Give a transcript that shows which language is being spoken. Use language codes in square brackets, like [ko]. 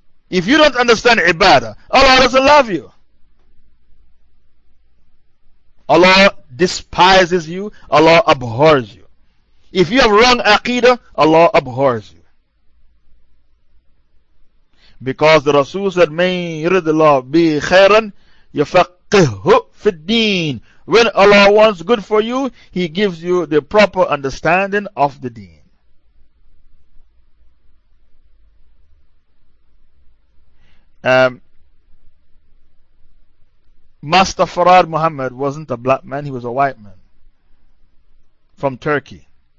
[en] If you don't understand ibadah, Allah doesn't love you. Allah despises you, Allah abhors you. If you have wrong aqidah, Allah abhors you. Because the Rasul said, [ar] مَنْ يُرِدِ اللَّهُ بِهِ خَيْرًا يُفَقِّهُ فِي الدِّينِ. [en] When Allah wants good for you, He gives you the proper understanding of the deen. Master Farad Muhammad wasn't a black man, he was a white man from Turkey.